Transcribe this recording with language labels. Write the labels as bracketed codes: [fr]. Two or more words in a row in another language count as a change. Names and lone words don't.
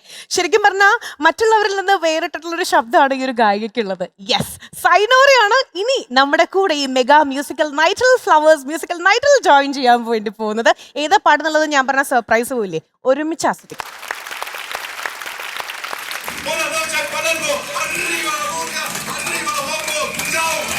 [ml] ശരിക്കും പറഞ്ഞാൽ മറ്റുള്ളവരിൽ നിന്ന് വേറിട്ടിട്ടുള്ളൊരു ശബ്ദമാണ് ഈ ഒരു ഗായികയ്ക്കുള്ളത്. യെസ്, സൈനോറയാണ് ഇനി നമ്മുടെ കൂടെ ഈ [en] mega musical [ml] നൈറ്റിൽ ഫ്ലവേഴ്സ് മ്യൂസിക്കൽ നൈറ്റിൽ ജോയിൻ ചെയ്യാൻ വേണ്ടി പോകുന്നത്. ഏതാ പാടുന്നുള്ളത് ഞാൻ പറഞ്ഞ സർപ്രൈസ് പോയില്ലേ, ഒരുമിച്ച് ആസ്വദിക്കും. [es] Buenas noches, Palermo. Arriba la boca, arriba los hombros. Chao.